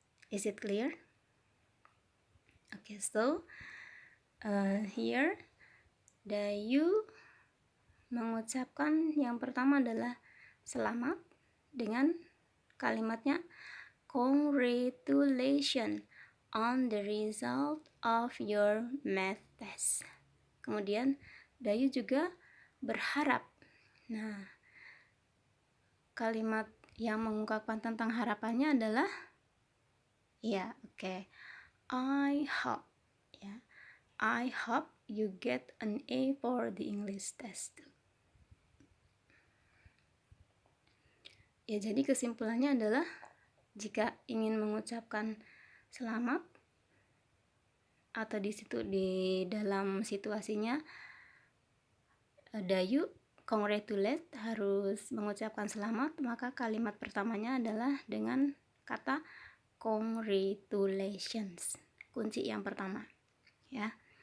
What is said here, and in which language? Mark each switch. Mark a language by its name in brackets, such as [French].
[English] Is it clear? Okay, so here Dayu [Indonesian] mengucapkan yang pertama adalah selamat dengan kalimatnya [English] congratulations on the result of your math test. [Indonesian] Kemudian Dayu juga berharap. Nah, kalimat yang mengungkapkan tentang harapannya adalah [English] I hope. Ya, I hope you get an A for the English test. [Indonesian] Ya, jadi kesimpulannya adalah jika ingin mengucapkan selamat, atau di dalam situasinya Dayu congratulate, harus mengucapkan selamat, maka kalimat pertamanya adalah dengan kata congratulations, kunci yang pertama ya.